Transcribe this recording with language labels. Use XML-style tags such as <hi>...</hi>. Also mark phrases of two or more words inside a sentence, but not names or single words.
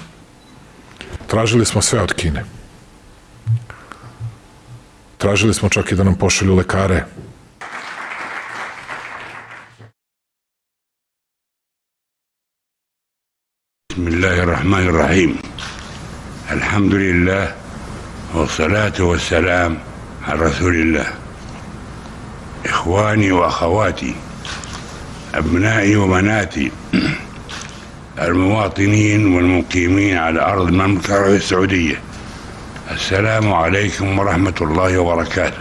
<sr>Tražili smo sve od Kine. Tražili smo čak i da nam pošalju lekare.</sr> <ar>بسم الله الرحمن الرحيم. الحمد لله، والصلاة والسلام على رسول الله. إخواني وأخواتي، أبنائي وبناتي, المواطنين والمقيمين على أرض المملكة العربية السعودية، السلام عليكم ورحمة الله وبركاته.</ar>